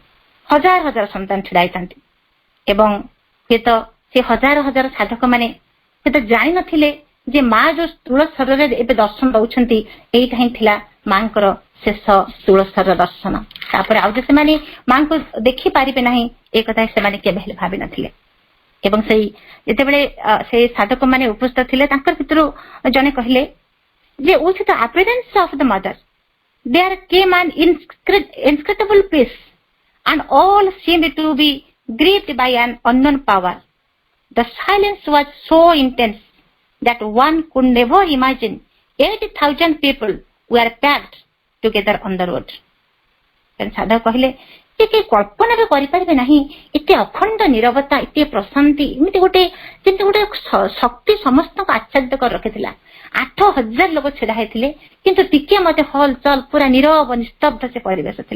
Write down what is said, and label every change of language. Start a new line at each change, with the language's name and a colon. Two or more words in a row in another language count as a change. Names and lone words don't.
Odia: ହଜାର ହଜାର ସନ୍ତାନ ଛିଡା ହେଇଥାନ୍ତି ଏବଂ ହୁଏତ ସେ ହଜାର ହଜାର ସାଧକ ମାନେ ହୁଏତ ଜାଣିନଥିଲେ ଯେ ମା ଯୋଉ ସ୍ଥୂଳ ଶରୀରରେ ଏବେ ଦର୍ଶନ ଦଉଛନ୍ତି ଏଇଟା ହିଁ ଥିଲା ମାଙ୍କର ଶେଷ ସ୍ଥୂଳ ଶରୀର ଦର୍ଶନ। ତାପରେ ଆଉ ଯେ ସେମାନେ ମାଙ୍କୁ ଦେଖିପାରିବେ ନାହିଁ ଏ କଥା ସେମାନେ କେବେ ହେଲେ ଭାବିନଥିଲେ। ଏବଂ ସେଇ ଯେତେବେଳେ ସେଇ ସାଧକ ମାନେ ଉପସ୍ଥିତ ଥିଲେ ତାଙ୍କର ଭିତରୁ ଜଣେ କହିଲେ ଯେ
English: with the appearance of the mother there came an inscrutable peace and all seemed to be gripped by an unknown power. The silence was so intense that one could never imagine 80,000 people were packed together on the road.
Odia: ସାଧକ କହିଲେ ଯେ କେହି କଳ୍ପନା ବି କରିପାରିବେ ନାହିଁ ଏତେ ଅଖଣ୍ଡ ନିରବତା, ଏତେ ପ୍ରଶାନ୍ତି, ଏମିତି ଗୋଟେ ଯେମିତି ଗୋଟେ ଶକ୍ତି ସମସ୍ତଙ୍କୁ ଆଚ୍ଛାଦିତ କରି ରଖିଥିଲା। 8,000 ଲୋକ ଛିଡା ହେଇଥିଲେ କିନ୍ତୁ ଟିକେ ମଧ୍ୟ ହଲଚଲ, ପୁରା ନିରବ ନିସ୍ତବ୍ଧ ସେ ପରିବେଶ ଥିଲା।